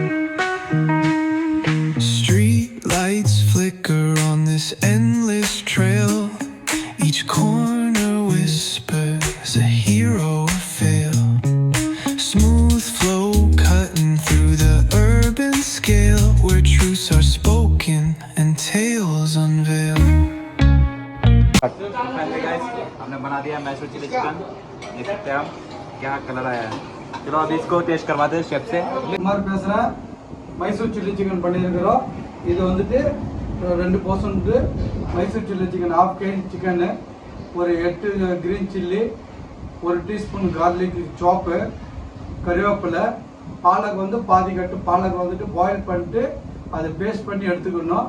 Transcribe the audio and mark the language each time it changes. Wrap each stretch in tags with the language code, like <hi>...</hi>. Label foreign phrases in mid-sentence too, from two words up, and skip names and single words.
<en>Street lights flicker on this endless trail. Each corner whispers a hero or fail. Smooth flow cutting through the urban scale, where truths are spoken and tales unveil. finally guys</en> <hi>हमने बना दिया</hi> <en>Mysore chilli chicken.</en> <hi>देख सकते हैं हम क्या कलर आया है। चलो अभी इसको टेस्ट करवाते हैं शेफ से।</hi> <ta>कुमार பேசுற</ta> <en>Mysore chilli chicken</en> <ta>பண்ணியிருக்கிறோம். இது வந்துட்டு 2%</ta> <en>Mysore chilli chicken,</en> <ta>½ kg சிக்கனு, ஒரு 8</ta> <en>green chilli,</en> <ta>1</ta> <en>teaspoon garlic chop,</en> <ta>கறிவேப்பிலை, பாலக் வந்து பாதி கட்டு பாலக் வந்துட்டு பாயில் பண்ணிட்டு அதை பேஸ்ட் பண்ணி எடுத்துக்கணும்.</ta>